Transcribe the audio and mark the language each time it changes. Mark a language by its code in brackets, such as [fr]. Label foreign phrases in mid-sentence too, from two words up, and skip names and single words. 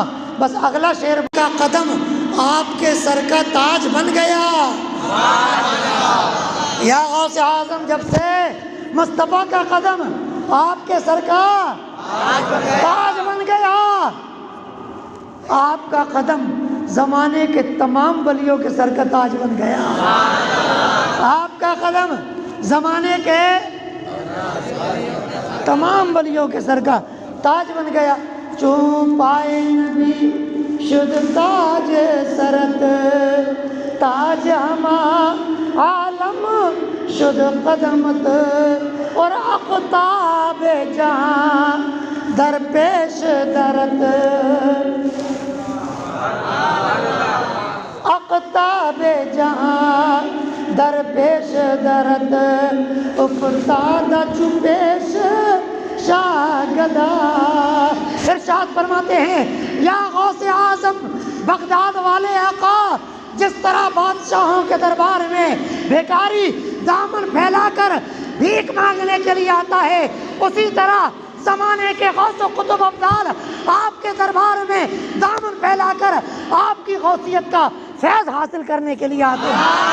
[ur] بس اگلا شعر کا قدم آپ کے سر کا تاج بن گیا، یا غوث اعظم جب سے مصطفیٰ کا قدم آپ کے سر کا تاج بن گیا، آپ کا قدم زمانے کے تمام ولیوں کے سر کا تاج بن گیا، آپ کا قدم زمانے کے تمام ولیوں کے سر کا تاج بن گیا۔ [fa] چون پائے نبی شد تاج سرت، تاج ہما عالم شد قدمت، اور اقطاب جہاں در پیش درت، اقطاب جہاں در پیش درت، افتاد چو پیش شاگدہ۔ [ur] ارشاد فرماتے ہیں یا غوث اعظم بغداد والے آقا جس طرح بادشاہوں کے دربار میں بھیکاری دامن پھیلا کر بھیک مانگنے کے لیے آتا ہے، اسی طرح زمانے کے غوث و قطب ابدال آپ کے دربار میں دامن پھیلا کر آپ کی غوثیت کا فیض حاصل کرنے کے لیے آتے ہیں۔